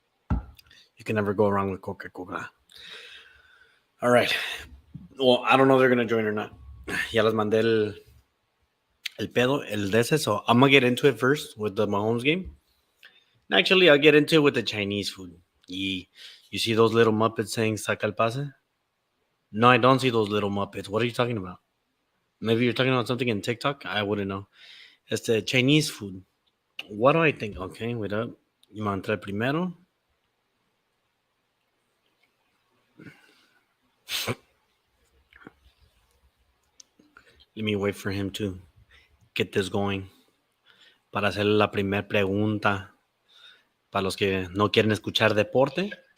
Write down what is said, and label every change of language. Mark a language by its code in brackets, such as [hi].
[en] You can never go wrong with Coca-Cola. All right. Well, I don't know if they're going to join or not. [es] Ya les mandé el pedo, el de ese. [en] So I'm going to get into it first with the Mahomes game. Actually, I'll get into it with the Chinese food. You see those little Muppets saying [es] saca el pase? [en] No, I don't see those little Muppets. What are you talking about? Maybe you're talking about something in TikTok? I wouldn't know. It's the Chinese food. What do I think? Okay, wait up. You want to [es] entrar primero? [en] Let me wait for him to get this going. [es] Para hacer la primera pregunta. Para los que no quieren escuchar deporte.